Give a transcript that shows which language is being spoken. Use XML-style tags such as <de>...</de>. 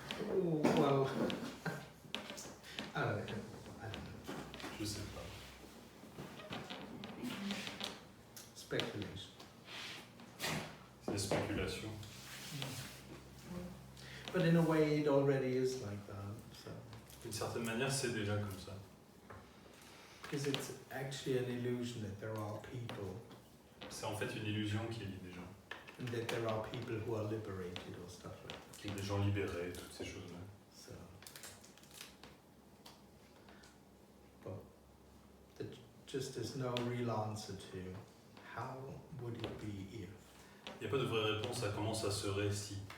<en>Oh, well, I don't know.</en> <fr>Je sais pas.</fr> <en>Speculation.</en> <fr>C'est des spéculations.</fr> <en>But in a way, it already is like that. So,</en> <fr>D'une certaine manière, c'est déjà comme ça.</fr> <en>because it's actually an illusion that there are people,</en> <fr>C'est en fait une illusion qu'il y ait des gens.</fr> <en>and that there are people who are liberated or stuff like that.</en> <fr>Qu'il y ait des gens libérés, toutes ces choses-là.</fr> <en>So, but just there's no real answer to how would it be if.</en> <fr>Il n'y a pas de vraie réponse à comment ça serait si.</fr>